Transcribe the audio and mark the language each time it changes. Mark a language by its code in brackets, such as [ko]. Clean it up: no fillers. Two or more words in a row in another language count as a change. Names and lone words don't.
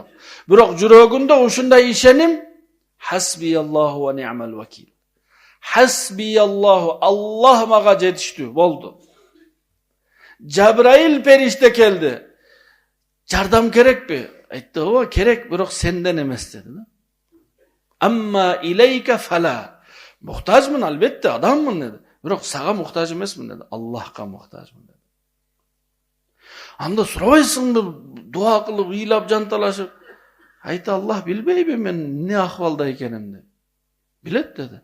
[ky] Бирок жүрөгүндө ушундай ишеним, [ar] حسبي الله ونعم الوكيل. [ky] Хасбияллаху, Аллах мага жетиштүү болду. Жабраил периште келди. Жардам керекпи? Айтты, ооба, керек, бирок сенден эмес деди. [ar] أما إليك فلا. [ky] Мухтажмын, албетте, адаммын деди. Бирок сага мухтаж эмесмин деди. Аллахка мухтажмын деди. Анда сурабайсыңбы, дуа кылып, ыйлап, жанталашып? Айтты, Аллах билбейби мен не акыбалда экенимди? Билет деди.